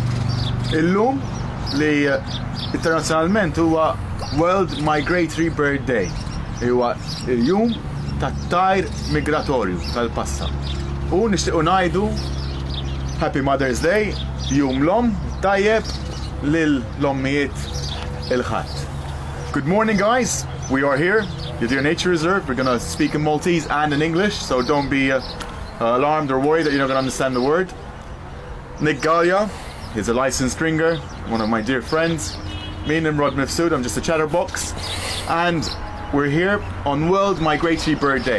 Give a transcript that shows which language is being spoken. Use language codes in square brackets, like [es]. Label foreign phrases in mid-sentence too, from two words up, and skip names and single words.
[mt] Illum li internazzjonalment huwa World Migratory Bird Day. Huwa il-jum tat-tajr migratorju tal-passa. U nixtiequ ngħidu [en] Happy Mother's Day, [mt] jum l-om tajjeb lil-ommijiet il-ħadd. [en] Good morning, guys. We are here, Għadira Nature Reserve. We're going to speak in Maltese and in English, so don't be alarmed or worried that you're not going to understand the word. Għalja is a licensed ringer, one of my dear friends. Me, Nimrod Mifsud, I'm just a chatterbox. And we're here on World Migratory Bird Day.